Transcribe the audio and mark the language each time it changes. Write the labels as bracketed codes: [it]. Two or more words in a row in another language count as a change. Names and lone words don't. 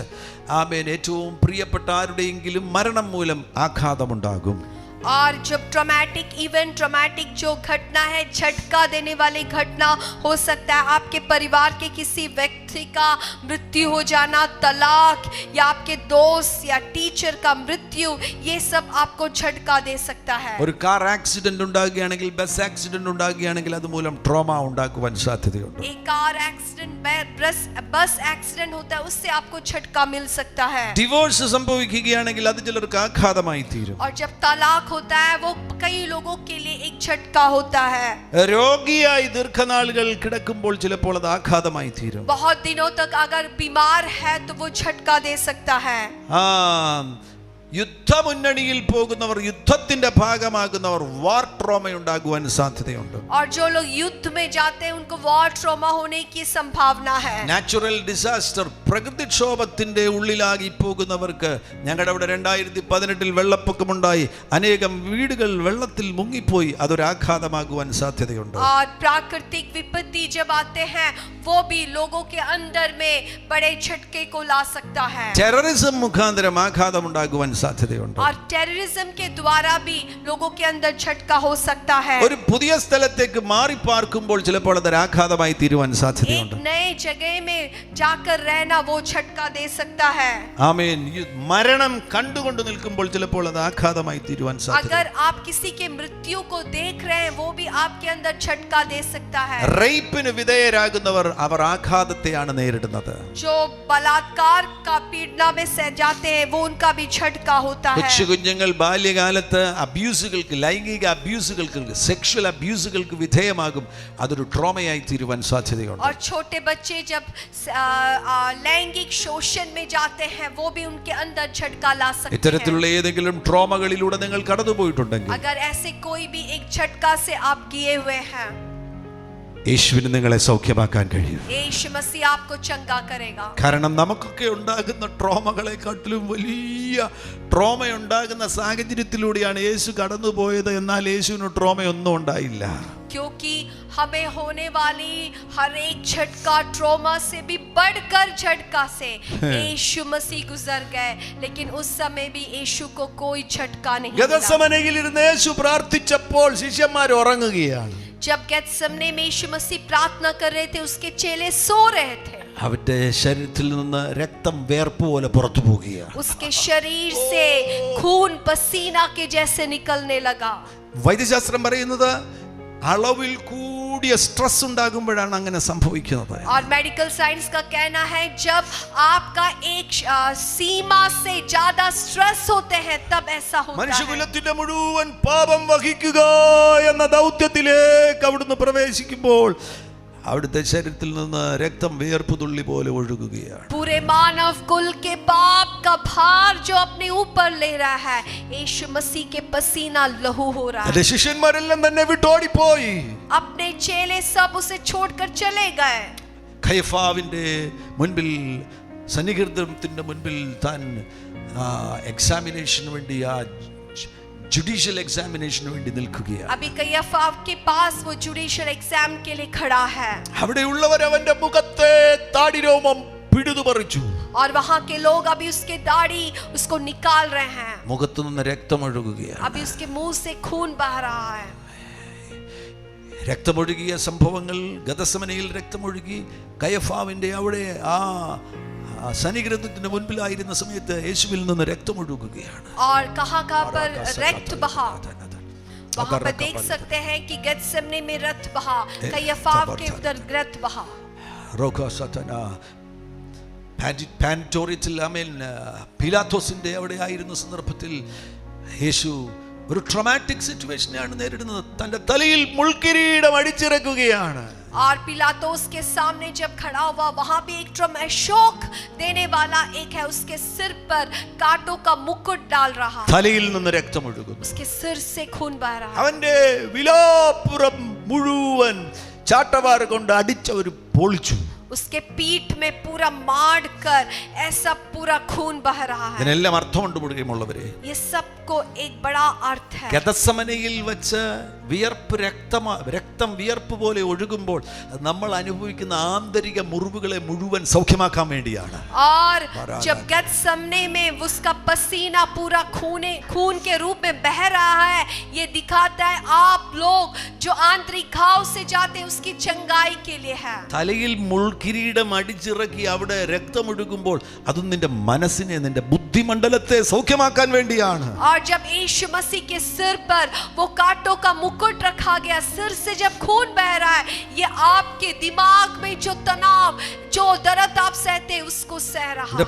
[ml] ആമേൻ. ഏറ്റവും പ്രിയപ്പെട്ട ആരുടെയെങ്കിലും മരണം മൂലം ആഘാതമുണ്ടാകും. [hi] और जब [en] traumatic event, [hi] ट्रॉमेटिक जो घटना है, झटका देने वाली घटना हो सकता है आपके परिवार के किसी व्यक्ति का मृत्यु हो जाना, तलाक या आपके दोस्त या टीचर का मृत्यु, ये सब आपको झटका दे सकता है. [ml] ഒരു [en] car accident [ml] ഉണ്ടാകുകയാണെങ്കിൽ, [en] bus accident [ml] ഉണ്ടാകുകയാണെങ്കിൽ അതുമൂലം ട്രോമ ഉണ്ടാക്കുവാൻ സാധ്യതയുണ്ട്. [hi] एक [en] car accident, bus accident [hi] होता है, उससे आपको झटका मिल सकता है. [ml] ഡിവോഴ്സ് സംഭവിക്കുകയാണെങ്കിൽ അത് ചിലർക്ക് ആഘാതമായി തീരും. [hi] और जब तलाक होता है वो कई लोगों के लिए एक झटका होता है. [ml] രോഗിയായി ദീർഘനാളുകൾ കിടക്കുമ്പോൾ ചിലപ്പോൾ അത് ആഘാതമായി തീരും. [hi] बहुत दिनों तक अगर बीमार है तो वो झटका दे सकता है. [ml] യുദ്ധമുന്നണിയിൽ പോകുന്നവർ, യുദ്ധത്തിന്റെ ഭാഗമാകുന്നവർ [en] war trauma [ml] ഉണ്ടാകുവാൻ സാധ്യതയുണ്ട്. [hi] और जो लोग युद्ध में जाते हैं उनको [en] war trauma [hi] होने की संभावना है. [en] natural disaster, [ml] പ്രകൃതിക്ഷോഭത്തിന്റെ ഉള്ളിലാകി പോകുന്നവർക്ക്, ഞങ്ങളുടെ അവിടെ 2018 വെള്ളപ്പൊക്കമുണ്ടായി, അനേകം വീടുകൾ വെള്ളത്തിൽ മുങ്ങിപ്പോയി, അതൊരു ആഘാതമാകുവാൻ സാധ്യതയുണ്ട്. [hi] और प्राकृतिक विपत्ति जब आते हैं वो भी लोगों के अंदर में बड़े झटके को ला सकता है. [ml] ടെററിസം മുഖാന്തരം ആഘാതം ഉണ്ടാകുവാൻ സാധ്യതയുണ്ട്. [hi] और टेररिज्म के द्वारा भी लोगों के अंदर झटका हो सकता है. [ml] ഒരു പുതിയ സ്ഥലത്തേക്ക് മാറി പാർക്കുമ്പോൾ ചിലപ്പോൾ അത് ആഘാതമായി തീരുവാൻ സാധ്യതയുണ്ട്. [hi] एक नए जगह में जाकर रहना वो झटका दे सकता है. [ml] ആമേൻ. മരണം കണ്ടുകൊണ്ട് നിൽക്കുമ്പോൾ ചിലപ്പോൾ അത് ആഘാതമായി തീരുവാൻ സാധ്യത. [hi] अगर आप किसी के मृत्यु को देख रहे हैं वो भी आपके अंदर झटका दे सकता है. [ml] റേപ്പിന് വിധേയരാകുന്നവർ അവർ ആഘാതത്തെയാണ് നേരിടുന്നത്. [hi] जो बलात्कार का पीड़ना में सह जाते हैं वो उनका भी झटका होता है. [ml] കൊച്ചു കുഞ്ഞുങ്ങൾ ബാല്യകാലത്ത് അബ്യൂസുകൾക്ക്, ലൈംഗിക അബ്യൂസുകൾക്ക്, [en] sexual abuses [ml] വിധേയമാകും, അതൊരു ട്രോമയായി തീരുവാൻ സാധ്യതയുണ്ട്. [hi] और छोटे बच्चे जब लैंगिक शोषण में जाते हैं वो भी उनके अंदर झटका ला सकते हैं. [ml] ഇത്തരത്തിലുള്ള ഏതെങ്കിലും ട്രോമകളിലൂടെ നിങ്ങൾ കടന്നുപോയിട്ടുണ്ടെങ്കിൽ [hi] अगर ऐसे कोई भी एक झटका से आप गिए हुए हैं, [ml] യേശുവിന് നിങ്ങളെ സൗഖ്യമാക്കാൻ കഴിയും. [hi] यीशु मसीह आपको चंगा करेगा. [ml] കാരണം നമുക്കൊക്കെ ഉണ്ടാകുന്ന ട്രോമകളെക്കാട്ടിലും വലിയ ട്രോമ ഉണ്ടാകുന്ന സാഹചര്യത്തിലൂടെയാണ് യേശു കടന്നുപോയത്. എന്നാൽ യേശുവിന് ട്രോമയൊന്നും ഉണ്ടായില്ല. [hi] क्योंकि हमें होने वाली हर एक झटका ट्रॉमा से भी बढ़कर झटका से यीशु मसीह गुजर गए, लेकिन उस समय भी यीशु को कोई झटका नहीं मिला. [ml] ഗെത്സമനയിൽ ഇരുന്ന് യേശു പ്രാർത്ഥിച്ചപ്പോൾ ശിഷ്യന്മാർ ഉറങ്ങുകയാണ്. [hi] जब गेत्सेमने में यीशु मसीह प्रार्थना कर रहे थे उसके चेले सो रहे थे. [ml] അവന്റെ ശരീരത്തിൽ നിന്ന് രക്തം വേർപ്പ് പോലെ പുറത്തു പോകുകയാണ്. [hi] उसके शरीर से खून पसीना के जैसे निकलने लगा. [ml] വൈദ്യശാസ്ത്രം പറയുന്നത് അളവിൽ കൂടിയ സ്ട്രെസ് ഉണ്ടാകുമ്പോഴാണ് അങ്ങനെ സംഭവിക്കുന്നത്. [hi] और [en] medical science [hi] का कहना है जब आपका एक सीमा से ज्यादा स्ट्रेस होते हैं तब ऐसा होता है. [ml] മനുഷ്യകുലത്തിന്റെ മുഴുവൻ പാപം വഹിക്കുക എന്ന ദൗത്യത്തിലേക്ക് അവിടുന്ന് പ്രവേശിക്കുമ്പോൾ അവിടുത്തെ ശരീരത്തിൽ നിന്ന് രക്തം വിയർപ്പ് തുള്ളി പോലെ ഒഴുകുകയാണ്. [hi] पूरे मानव कुल के पाप का भार जो अपने ऊपर ले रहा है, यीशु मसीह के पसीना लहू हो रहा है. [ml] ശിഷ്യന്മാരെല്ലാം തന്നെ വിട്ടോടിപ്പോയി. [hi] अपने चेले सब उसे छोड़कर चले गए. [ml] കയഫാവിന്റെ മുൻപിൽ സന്നിഹിതത്തിന്റെ മുൻപിൽ താൻ എക്സാമിനേഷന് വേണ്ടി [en] judicial examination [ml] വേണ്ടി നിൽക്കുകയാണ്. [hi] अभी कयफा के पास वो [en] judicial exam [hi] के लिए खड़ा है. [ml] അവിടെ ഉള്ളവർ അവന്റെ മുഖത്തെ താടിരോമം പിടിതു പറിച്ചു. [hi] और वहां के लोग अभी उसके दाढ़ी उसको निकाल रहे हैं. [ml] മുഖത്തു നിന്ന് രക്തം ഒഴുകുകയാണ്. [hi] अभी उसके मुंह से खून बह रहा है. [ml] രക്തമൊഴുകിയ സംഭവങ്ങൾ ഗതസമനയിൽ രക്തമൊഴുകി കയഫാവിന്റെ അവിടെ സന്നിഗ്രഹത്തിന്റെ മുൻപിലായിരുന്ന സമയത്ത് യേശുവിൽ നിന്ന് രക്തമൊഴുകുകയാണ്. [hi] और कहां पर रक्त बहा. वहां पर देख सकते हैं कि गतसमने में रक्त बहा. कयफाव के उधर रक्त बहा. रोका सतना [ml] പാൻറ്റോറിയത്തിൽ ആമേൻ പിലാത്തോസിന്റെ അവിടെ ആയിരുന്ന സന്ദർഭത്തിൽ യേശു ഒരു [en] traumatic situation [ml] നേരിടുന്നത്. തന്റെ തലയിൽ മുൾക്കിരീടം അടിച്ചിറക്കുകയാണ്. [hi] और पिलातोस के सामने जब खड़ा हुआ वहां भी एक शौक देने वाला एक है, उसके सिर पर कांटों का मुकुट डाल रहा. [ml] തലയിൽ നിന്ന് രക്തം ഒഴുകുന്നു. [hi] उसके सिर से खून बह रहा. [ml] അവന്റെ വിലാപ്പുറം മുഴുവൻ ചാട്ടവാർ കൊണ്ട് അടിച്ചവർ പൊളിച്ചു. [hi] उसके पीठ में पूरा मार कर ऐसा पूरा खून बह रहा है. [ml] ഇതിനെല്ലാം അർത്ഥമുണ്ട് മുഴുവനുള്ളവരെ. [hi] ये सबको एक बड़ा अर्थ है. [ml] ഗതസമനയിൽ വെച്ച് രക്തം വിയർപ്പ് പോലെ ഒഴുകുമ്പോൾ നമ്മൾ അനുഭവിക്കുന്ന ആന്തരിക മുറിവുകളെ മുഴുവൻ സൗഖ്യമാക്കാൻ വേണ്ടിയാണ്. [hi] और जब गतसमने में उसका पसीना पूरा खून के रूप में बह रहा है, ये दिखाता है आप लोग जो आंतरिक घाव से जाते हैं उसकी चंगाई के लिए है. [ml] തലയിൽ മുൾക്കിരീടം അടിച്ചിറക്കി അവിടെ രക്തമൊഴുകുമ്പോൾ അത് നിന്റെ മനസ്സിനെ നിന്റെ ബുദ്ധിമണ്ഡലത്തെ സൗഖ്യമാക്കാൻ വേണ്ടിയാണ്. [hi] और जब यीशु मसीह के सिर पर वो कांटों का मुकुट रखा गया, सिर से जब खून बह रहा है, ये आपके दिमाग में जो तनाव जो दर्द आप सहते उसको सह रहा है.